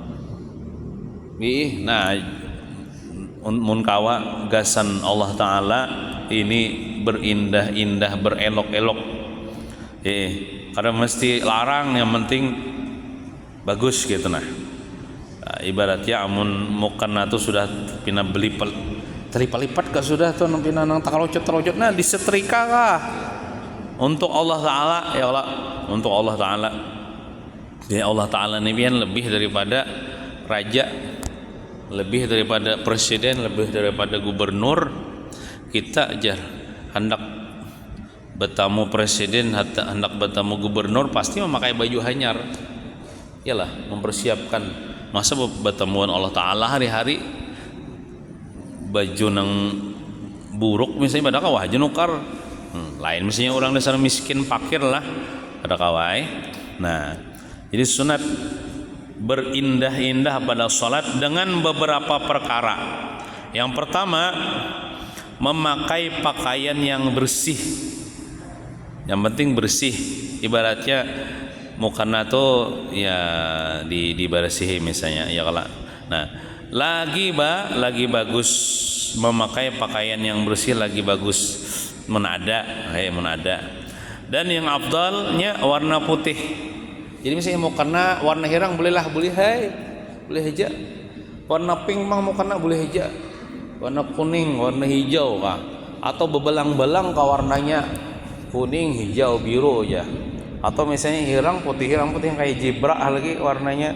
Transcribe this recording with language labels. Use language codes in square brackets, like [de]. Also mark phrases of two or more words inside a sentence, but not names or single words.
[bjn] nah mun kawa gasan Allah Ta'ala ini berindah-indah berelok-elok karena mesti larang, yang penting bagus gitu nah. Ibaratnya amun mukena tuh sudah pina beli terlipat-lipat kah sudah tuh pina nang takalocot nah disetrika kah untuk Allah Ta'ala ya Allah, untuk Allah Ta'ala ya Allah Ta'ala ini pian lebih daripada raja, lebih daripada presiden, lebih daripada gubernur. Kita aja hendak bertamu presiden, hendak bertamu gubernur pasti memakai baju hanyar, iyalah mempersiapkan. Masa bertemuan Allah Ta'ala hari-hari baju nang buruk misalnya pada kawah aja nukar lain misalnya orang dasar miskin pakir lah pada kawai. [id] Nah jadi sunat berindah-indah pada salat dengan beberapa perkara. Yang pertama, memakai pakaian yang bersih. Yang penting bersih. [bjn] Ibaratnya mukena tuh ya dibersihi misalnya ya kalau. [id] Nah, lagi bagus memakai pakaian yang bersih, lagi bagus menada. Dan yang afdalnya warna putih. [bjn] Jadi misalnya mau kena warna hirang boleh aja. Warna pink mah mau kena boleh aja. Warna kuning, warna hijau kah? [id] Atau bebelang-belang kah warnanya kuning, hijau, biru aja. [bjn] Atau misalnya hirang putih yang kayak jibra lagi warnanya.